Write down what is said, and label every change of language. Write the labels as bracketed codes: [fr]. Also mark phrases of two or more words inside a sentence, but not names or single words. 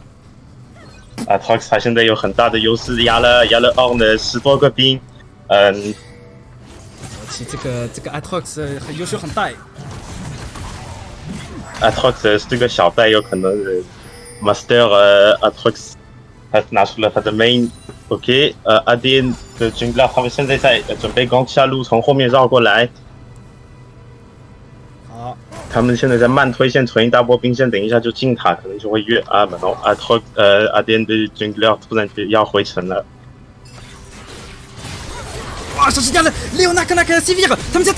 [zh] Aatrox 他现在有很大的优势，压了 Ornn 的10多个兵。其实这个 Aatrox 优势很大。 Aatrox 这个小袋有可能Master Aatrox 他拿出了他的 main。OK，ADN 的 Jungler 他们现在在准备Gank下路，从后面绕过来。好。他们现在在慢推线，存一大波兵线，等一下就进塔，可能就会越然后ADN 的 Jungler 突然要回城了。哇，小心点了，Leona跟那个 Sivir 他们在打。